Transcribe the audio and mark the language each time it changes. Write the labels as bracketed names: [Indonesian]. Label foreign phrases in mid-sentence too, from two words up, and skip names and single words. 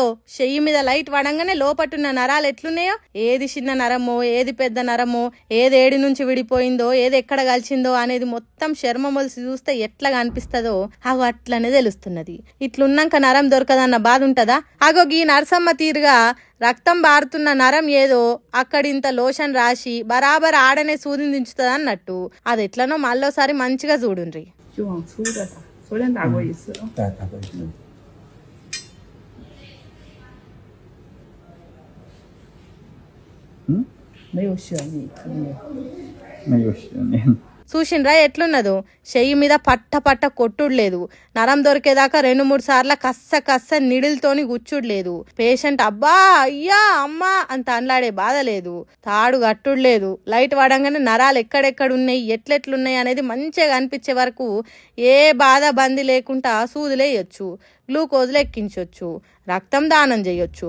[Telugu] చెయ్యి మీద లైట్ వడంగానే లోపట్టున్న నరాలు ఎట్లున్నాయో, ఏది చిన్న నరమో ఏది పెద్ద నరమో, ఏది ఏడి నుంచి విడిపోయిందో ఏది ఎక్కడ కలిసిందో అనేది మొత్తం చర్మం మొలిసి చూస్తే ఎట్లా కనిపిస్తుందో అగో అట్లనే తెలుస్తున్నది. ఇట్లున్నాక నరం దొరకదన్న బాధ ఉంటదా? అగో ఈ నరసమ్మ తీరుగా రక్తం బారుతున్న నరం ఏదో అక్కడింత లోషన్ రాసి బరాబర్ ఆడనే సూదిని దించుతుంది అన్నట్టు. అది ఎట్లనో మళ్ళోసారి మంచిగా చూడుండ్రి. [Chinese] 昨天打过一次。对，打过一次。没有血腻，没有血腻。 [Telugu] చూసిండ్రా ఎట్లున్నదో? చెయ్యి మీద పట్ట పట్ట కొట్టుడు లేదు. నరం దొరికేదాకా 2-3 సార్లు కస్స నిడిల్తోని గుచ్చుడు లేదు. పేషెంట్ అబ్బా అయ్యా అమ్మా అంత అనలాడే బాధ లేదు. తాడు కట్టుడు లేదు. లైట్ వాడంగానే నరాలు ఎక్కడెక్కడున్నాయి ఎట్లెట్లున్నాయి అనేది మంచిగా కనిపించే వరకు ఏ బాధ బంది లేకుండా సూదులేయొచ్చు, గ్లూకోజులు ఎక్కించవచ్చు, రక్తం దానం చేయొచ్చు.